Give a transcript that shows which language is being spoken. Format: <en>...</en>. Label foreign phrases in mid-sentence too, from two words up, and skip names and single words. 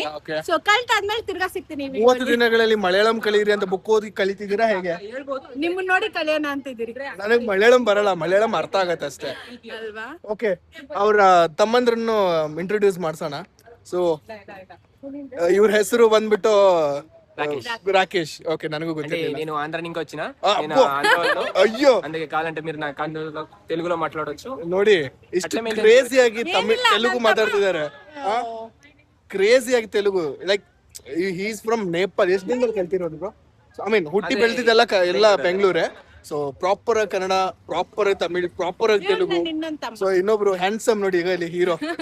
<kn>ಸೊ ಕಲ್ತಾದ್ಮೇಲೆ ತಿರ್ಗಾ ಸಿಗ್ತೀನಿ. 30 ದಿನಗಳಲ್ಲಿ ಮಲಯಾಳಂ ಕಲೀರಿ ಅಂತ ಬುಕ್ ಓದಿ ಕಲಿತಿದ್ದೀರಾ ಹೇಗೆ? ನಿಮ್ಮನ್ನ ನೋಡಿ ಕಲಿಯೋಣ ಅಂತಿದ್ದೀರಿ. ನನಗ್ ಮಲಯಾಳಂ ಬರಲ್ಲ, ಮಲಯಾಳಂ ಅರ್ಥ ಆಗತ್ತೆ ಅಷ್ಟೇ. ಅಲ್ವಾ? ಓಕೆ, ಅವ್ರ ತಮ್ಮಂದ್ರನ್ನು ಇಂಟ್ರೊಡ್ಯೂಸ್ ಮಾಡ್ಸೋಣ. ಸೊ ಇವ್ರ ಹೆಸರು ಬಂದ್ಬಿಟ್ಟು రాకేష్. ఓకే, ನನಗೂ ಗೊತ್ತಿಲ್ಲ.</kn> <te>నేను ఆంధ్ర నుంచి వచ్చిన, అయ్యో, అందుకే కావాలంటే మీరు నా తెలుగులో మాట్లాడొచ్చు.</te> <kn>ನೋಡಿ, ಇಷ್ಟು ಕ್ರೇಜಿ ಆಗಿ ತೆಲುಗು ಮಾತಾಡ್ತಿದ್ದಾರೆ, ಕ್ರೇಜಿ ಆಗಿ ತೆಲುಗು.</kn> <en>like he is from Nepal.</en> <kn>ಎಷ್ಟು ದಿನದಲ್ಲಿ ಕಲ್ತಿರೋದು ಬ್ರೋ?</kn> <en>I mean</en> <kn>ಹುಟ್ಟಿ ಬೆಳ್ತಿದ್ದೆಲ್ಲ ಎಲ್ಲ ಬೆಂಗಳೂರೇ. ಸೊ ಪ್ರಾಪರ್ ಕನ್ನಡ, ಪ್ರಾಪರ್ ತಮಿಳ್, ಪ್ರಾಪರ್ ತೆಲುಗು. ಸೊ ಇನ್ನೊಬ್ರು ಹ್ಯಾಂಡ್ಸಮ್ ನೋಡಿ, ಈಗ ಇಲ್ಲಿ ಹೀರೋ.</kn>